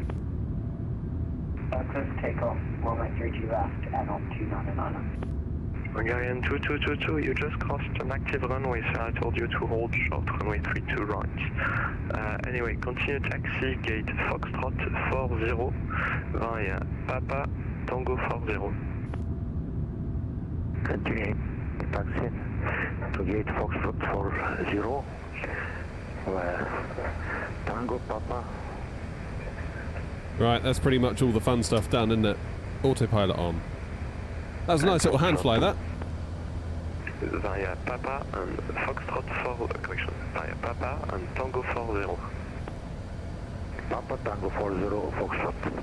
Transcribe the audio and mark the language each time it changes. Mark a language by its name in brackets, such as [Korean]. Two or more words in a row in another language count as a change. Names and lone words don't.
[English] Clear for takeoff, runway 32 left, Air 299. Hungarian 2222, you just crossed an active runway, so I told you to hold short, runway 32 right. Anyway, continue taxi, gate Foxtrot 40, via Papa Tango 40. Continue taxi to gate Foxtrot 40, Tango Papa. Right, that's pretty much all the fun stuff done, isn't it? Autopilot on. That was a nice little hand fly, that. Via Papa and Foxtrot 4, correction, via Papa and Tango 40. Papa Tango 40, Foxtrot.